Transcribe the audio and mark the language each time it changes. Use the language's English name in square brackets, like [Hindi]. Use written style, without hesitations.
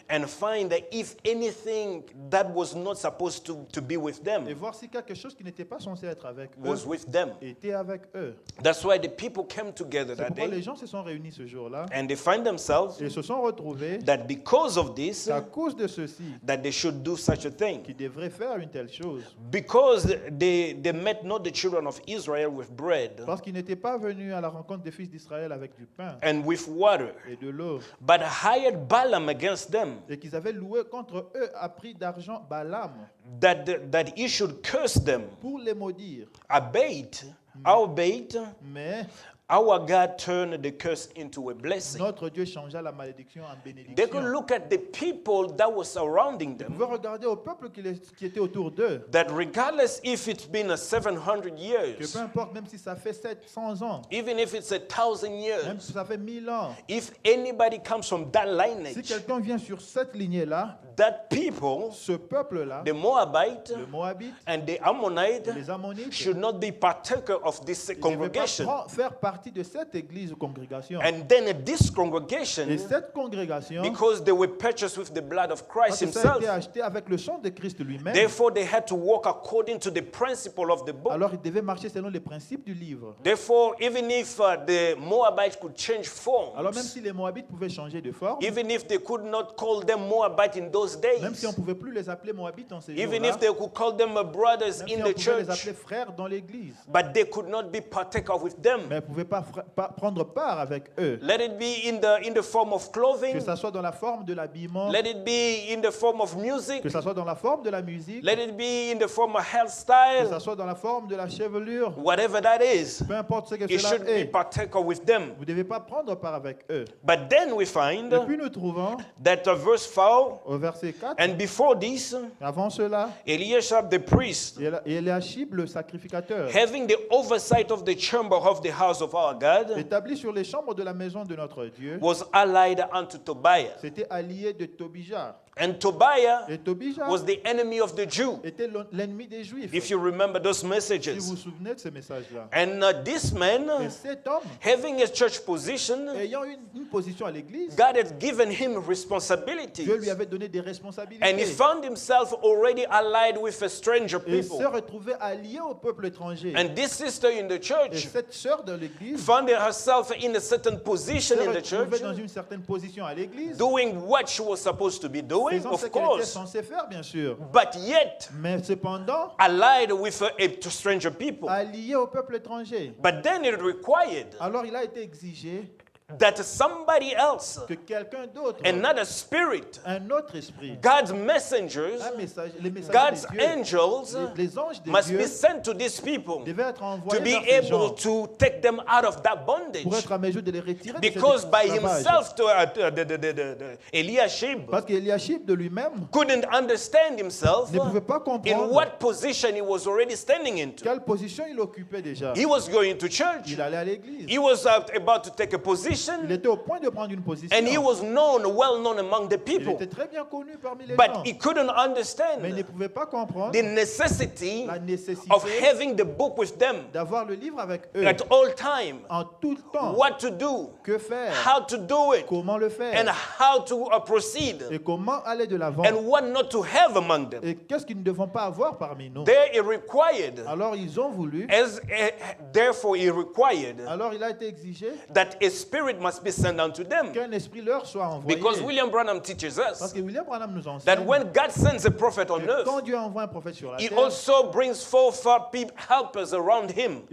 [English] and find that if anything that was not supposed to be with [French] et [English] them [French] voir si quelque chose qui n'était pas censé être avec eux [English] was with them. [French] était avec eux. [English] That's why the people came together [French] C'est [English] that [French] pourquoi les [English] day [French] gens se sont réunis ce jour-là [English] and they find themselves [French] et se sont retrouvés [English] that because of this, [French] qu'à cause de ceci, [English] that they should do such a thing. [French] qu'ils devraient faire une telle chose. [English] Because they met not the children of Israel with bread [French] Parce qu'ils n'étaient pas venus à la rencontre des fils d'Israël avec du pain [English] and with water, [French] et de l'eau, [English] but hired Balaam against them, [French] et qu'ils avaient loué contre eux à prix d'argent Balaam [English] that he should curse them. [French] pour les maudire. [English] Albeit, [French] Mais [English] our God turned the curse into a blessing. [French] Notre Dieu changea la malédiction en [English] They could [French] bénédiction. [English] look at the people that were surrounding [French] Vous [English] them, [French] pouvez regarder au peuple qui était autour d'eux, [English] that regardless if it's been a 700 [French] que [English] years, [French] peu importe, même si ça fait 700 ans, [English] even if it's 1,000 [French] même [English] years, [French] si ça fait 1000 ans, [English] if anybody comes from that [French] si [English] lineage, [French] quelqu'un vient sur cette lignée-là, [English] that people, [French] ce peuple-là, [English] the Moabite [French] le Moabite, [English] and the Ammonite, [French] les Ammonites, [English] should not be partaker of this [French] ne devaient pas [English] congregation. [French] faire partie de cette église ou congrégation. [English] And then this [French] Et [English] congregation, [French] cette congrégation, [English] because they were purchased with the blood of [French] parce [English] Christ [French] que ça a été [English] himself, [French] acheté avec le sang de Christ lui-même, [English] therefore they had to walk according to the principle of the book. [French] alors ils devaient marcher selon les principes du livre. [English] Therefore, even if the Moabites could change [French] Alors même [English] forms, [French] si les Moabites pouvaient changer de forme, [English] even if they could not call them Moabite in those [French] même si on [English] days, [French] ne pouvait plus les appeler Moabites en ces [English] even [French] jours-là, [English] if they could call them brothers [French] même si [English] in [French] on [English] the [French] pouvait les [English] church, [French] appeler frères dans l'église, [English] but they could not be partaker with them. [French] mais on ne pouvait pas prendre part avec eux. [English] Let it be in the form of [French] Que [English] clothing, [French] ça soit dans la forme de l'habillement, [English] let it be in the form of music, [French] que ça soit dans la forme de la musique, [English] let it be in the form of [French] que ça [English] hairstyle, [French] soit dans la forme de la chevelure, [English] whatever that is. [French] peu importe ce que [English] It [French] cela [English] should be [French] est, [English] partaker with them. [French] vous ne devez pas prendre part avec eux. [English] But then we find [French] Et puis nous trouvons [English] that verse 4, [French] au verset 4, [English] and before this, [French] avant cela, [English] Eliashib the priest, [French] Eliashib le sacrificateur, [English] having the oversight of the chamber of the house of our God, [French] établi sur les chambres de la maison de notre Dieu, [English] was allied unto Tobiah. [French] c'était allié de Tobija. [English] And Tobiah [French] Et Tobija [English] was the enemy of the Jew, [French] était l'ennemi des Juifs. [English] if you remember those [French] Si vous vous [English] messages. [French] souvenez de ces messages-là. [English] And this [French] Et [English] man, [French] cet homme, [English] having a church position, [French] ayant une position à l'église, [English] God had given him [French] Dieu lui [English] responsibilities. [French] avait donné des [English] And he [French] responsabilités. [English] found himself already allied with a stranger [French] Et se [English] people. [French] retrouvait allié au peuple étranger. [English] And this sister in the [French] Et [English] church [French] cette sœur de l'église [English] found herself in a certain [French] se [English] position in the [French] retrouvait [English] church, [French] dans une certaine position à l'église, [English] doing what she was supposed to be doing, [French] faisant ce [English] of [French] qu'elle était [English] course, [French] censée faire, bien sûr. [English] but yet [French] Mais cependant, [English] allied with a stranger people. [French] allié au peuple étranger. [English] But then it required [French] Alors il a été exigé [English] that somebody else, [French] que quelqu'un d'autre, [English] another spirit, [French] un autre esprit, [English] God's messengers, [French] les messagers [English] God's [French] de Dieu, [English] angels [French] les anges de [English] must [French] Dieu [English] be sent to these people [French] devaient être [English] to [French] envoyés [English] be [French] vers ces [English] able [French] gens [English] to take them out of that [French] pour [English] bondage. [French] être à mesure de les retirer de cet [English] Because by [French] esclavage. [English] himself, the Eliashib [French] Parce qu'Eliashib de lui-même [English] couldn't understand himself [French] ne pouvait pas [English] in [French] comprendre [English] what position he was already standing into. [French] quelle position il occupait déjà. [English] He was going to church. [French] Il allait à l'église. [English] He was about to take a [French] Il [English] position, [French] était au point de prendre une position. [English] and he was well known among the [French] Il [English] people. [French] était très bien connu parmi les [English] But [French] gens. [English] he couldn't [French] Mais il ne [English] understand [French] pouvait pas comprendre [English] the necessity [French] la nécessité [English] of having the book with them [French] d'avoir le livre avec eux [English] at all time. [French] en tout temps. [English] What to do, [French] Que faire? [English] how to do it, [French] Comment le [English] and [French] faire? [English] how to proceed, [French] Et comment aller de l'avant? [English] and what not to have among them. [French] Et qu'est-ce qu'ils ne devons pas avoir parmi nous? [English] There it required, [French] Alors ils ont voulu, [English] therefore it required [French] alors il a été exigé [English] that a spirit must be sent unto them. [French] qu'un esprit leur soit envoyé. [English] Because William Branham teaches [French] Parce [English] us [French] que William Branham nous [English] that [French] enseigne [English] when God sends a prophet on [French] que [English] earth, [French] quand Dieu envoie un prophète sur la [English] he [French] terre, [English] also brings forth helpers around him.